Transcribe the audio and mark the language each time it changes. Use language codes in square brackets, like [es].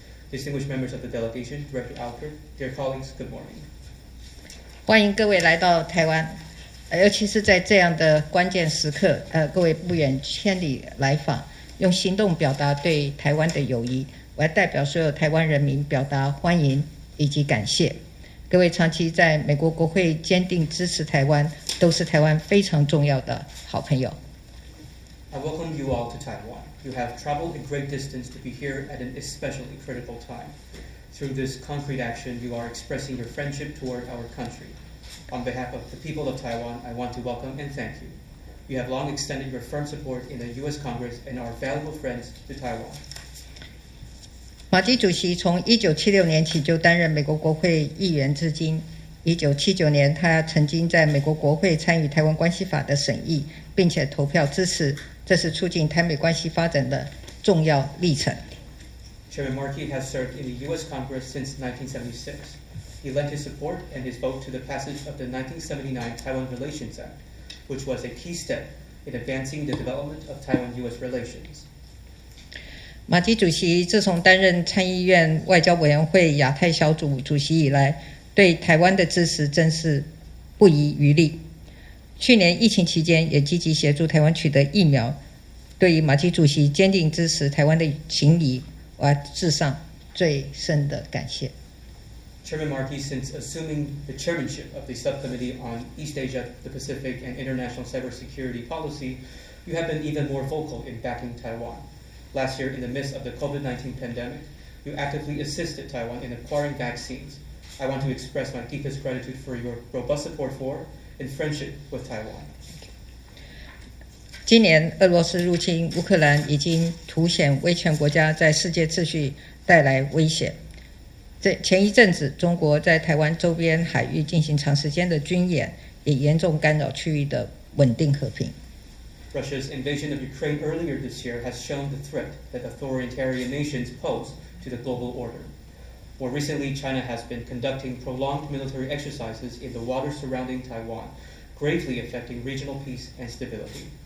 [en] Distinguished members of the delegation, Director Alford, dear colleagues, good morning. [zh] 欢迎各位来到台湾，尤其是在这样的关键时刻，各位不远千里来访，用行动表达对台湾的友谊。我要代表所有台湾人民表达欢迎以及感谢。各位长期在美国国会坚定支持台湾，都是台湾非常重要的好朋友。 [en] I welcome you all to Taiwan. You have traveled a great distance to be here at an especially critical time. Through this concrete action, you are expressing your friendship toward our country. On behalf of the people of Taiwan, I want to welcome and thank you. You have long extended your firm support in the U.S. Congress and are valuable friends to Taiwan. [zh] 马基主席从1976年起就担任美国国会议员至今。 1979年，他曾经在美国国会参与台湾关系法的审议，并且投票支持，这是促进台美关系发展的重要历程。 [en] Chairman Markey has served in the U.S. Congress since 1976. He lent his support and his vote to the passage of the 1979 Taiwan Relations Act, which was a key step in advancing the development of Taiwan-U.S. relations. [zh] 马基主席自从担任参议院外交委员会亚太小组主席以来，对台湾的支持真是不遗余力。去年疫情期间，也积极协助台湾取得疫苗。对于马基主席坚定支持台湾的情谊，我要致上最深的感谢。 [en] Chairman Markey, since assuming the chairmanship of the Subcommittee on East Asia, the Pacific, and International Cybersecurity Policy, you have been even more vocal in backing Taiwan. Last year, in the midst of the COVID-19 pandemic, you actively assisted Taiwan in acquiring vaccines. I want to express my deepest gratitude for your robust support for and friendship with Taiwan. [zh] 今年俄罗斯入侵乌克兰已经凸显威权国家在世界秩序带来威胁。前一阵子，中国在台湾周边海域进行长时间的军演，也严重干扰区域的稳定和平。 [en] Russia's invasion of Ukraine earlier this year has shown the threat that authoritarian nations pose to the global order. More recently, China has been conducting prolonged military exercises in the waters surrounding Taiwan, gravely affecting regional peace and stability.